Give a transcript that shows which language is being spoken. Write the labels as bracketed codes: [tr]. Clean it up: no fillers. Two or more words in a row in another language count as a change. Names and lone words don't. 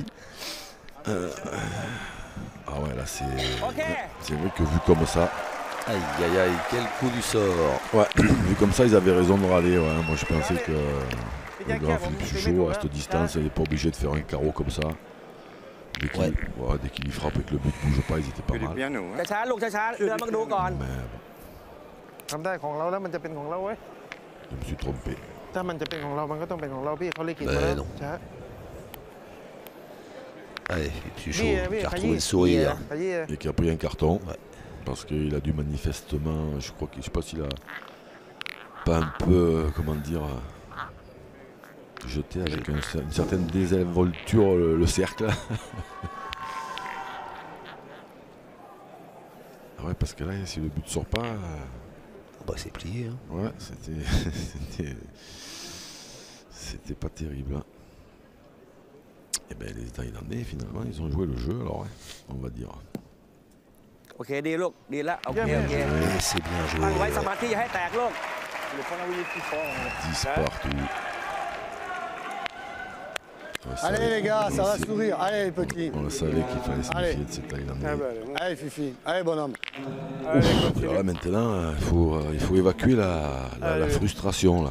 [fr] Ah ouais, là, c'est vrai que vu comme ça, Aïe, aïe, aïe, quel coup du sort. ouais, vu comme ça, ils avaient raison de râler. Ouais. Moi, je pensais que le grand Philippe Suchot, à cette distance, il n'est pas obligé de faire un carreau comme ça. Dès qu'il dès qu'il y frappe et que le but ne bouge pas, ils étaient pas Il est mal. bien nous. Hein. [th] ช้าๆลูกช้าๆเดินมาดูก่อน [fr] Mais [th] ทำได้ของเราแล้วมันจะเป็นของเราเว้ย [fr] je me suis trompé. [th] ถ้ามันจะเป็นของเรา มันก็ต้องเป็นของเราพี่เขาเลยกิน [fr] Ben [th] มาแล้ว [fr] non. [th] ช้า [fr] Allez, Philippe Suchot [th] พี่ [fr] qui a [th] ข [fr] retrouvé [th] ยี้ [fr] le sourire. [th] ขยี้ [fr] Et qui a pris un carton. Ouais. Parce qu'il a dû manifestement, je crois que je sais pas s'il a pas un peu, comment dire, jeté avec une certaine désinvolture le cercle. Ah ouais, parce que là, si le but ne sort pas, Bah, c'est plié. Hein. ouais, c'était pas terrible. Hein. Et ben les Thaïlandais, finalement, ils ont joué le jeu, alors, ouais, on va dire. [th] โอเคดีลูกดีแล้วโอเค [fr] Bien [th] โอเค [fr] joué. C'est bien [th] ตั้งไว้ [fr] joué. [th] สมาธิอย่าให้แตกลูก [fr] Il est pas là où il est plus fort. Hein. 10 partout. On le Allez savait- les gars, ça on va le sourire. Allez les petits. On le savait qu'il fallait se Allez. méfier de ces Thaïlandais. Ah bah, allez, bon. Allez Fifi. Allez bonhomme. Allez, continue. Alors là maintenant, il faut évacuer la frustration là.